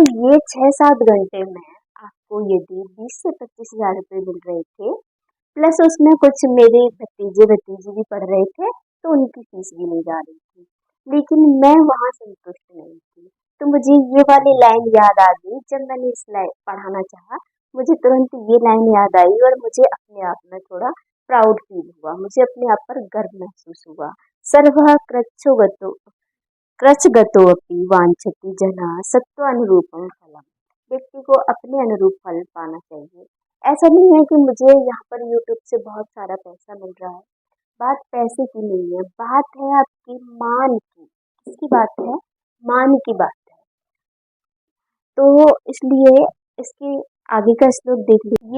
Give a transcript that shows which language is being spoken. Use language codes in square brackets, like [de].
[hi] अब ये 6-7 घंटे में आपको यदि 20 से 25 हजार रुपये मिल रहे थे, प्लस उसमें कुछ मेरे भतीजे भतीजी भी पढ़ रहे थे तो उनकी फीस भी नहीं जा रही थी, लेकिन मैं वहाँ संतुष्ट नहीं थी। तो मुझे ये वाली लाइन याद आ गई। जब मैंने इस लाइन पढ़ाना चाहा, मुझे तुरंत ये लाइन याद आई और मुझे अपने आप में थोड़ा प्राउड फील हुआ, मुझे अपने आप पर गर्व महसूस हुआ। [sa] सर्वः कृच्छ्रगतोऽपि वांछति जनः सत्त्वानुरूपं फलम्। [hi] व्यक्ति को अपने अनुरूप फल पाना चाहिए। ऐसा नहीं है कि मुझे यहाँ पर यूट्यूब से बहुत सारा पैसा मिल रहा है, बात पैसे की नहीं है, बात है आपकी मान की। किसकी बात है? मान की बात है। तो इसलिए इसके आगे का श्लोक देख लीजिए।